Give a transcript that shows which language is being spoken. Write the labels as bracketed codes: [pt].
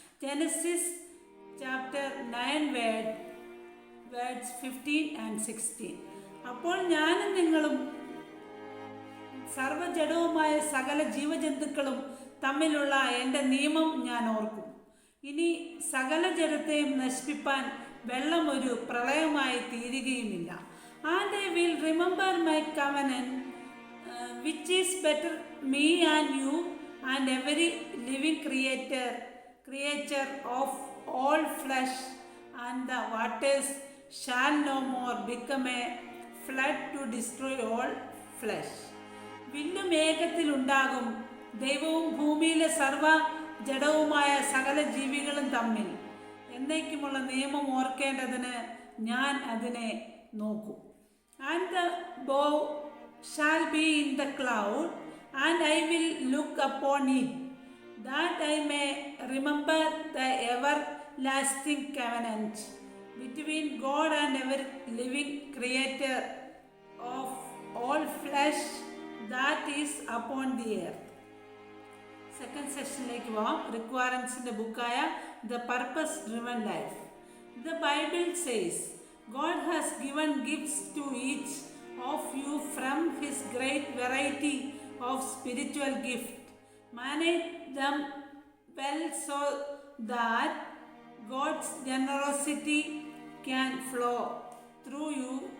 [en] Genesis chapter 9 words 15 and 16. [ml] അപ്പോൾ ഞാനും നിങ്ങളും സർവ്വജഡവുമായ സകല ജീവജന്തുക്കളും തമ്മിലുള്ള എൻ്റെ നിയമം ഞാൻ ഓർക്കും. ഇനി സകല ജഡത്തെയും നശിപ്പിപ്പാൻ വെള്ളം ഒരു പ്രളയമായി തീരുകയുമില്ല. [en] And I will remember my covenant, which is better me and you and every living creature of all flesh, and the waters shall no more become a flood to destroy all flesh. [ml] വില്ലുമേഘത്തിലുണ്ടാകും ദൈവവും ഭൂമിയിലെ സർവ ജഡവുമായ സകല ജീവികളും തമ്മിൽ എന്നേക്കുമുള്ള നിയമം ഓർക്കേണ്ടതിന് ഞാൻ അതിനെ നോക്കും. [en] And the bow shall be in the cloud, and I will look upon it, that I may remember the everlasting covenant between God and every living creature of all flesh that is upon the earth. [ml] Second സെഷനിലേക്ക് പോകാം. റിക്വയർമെൻറ്റ്സിൻ്റെ ബുക്കായ the purpose driven life. [en] The Bible says God has given gifts to each of you from his great variety of spiritual gift. Manage them well so that God's generosity can flow through you.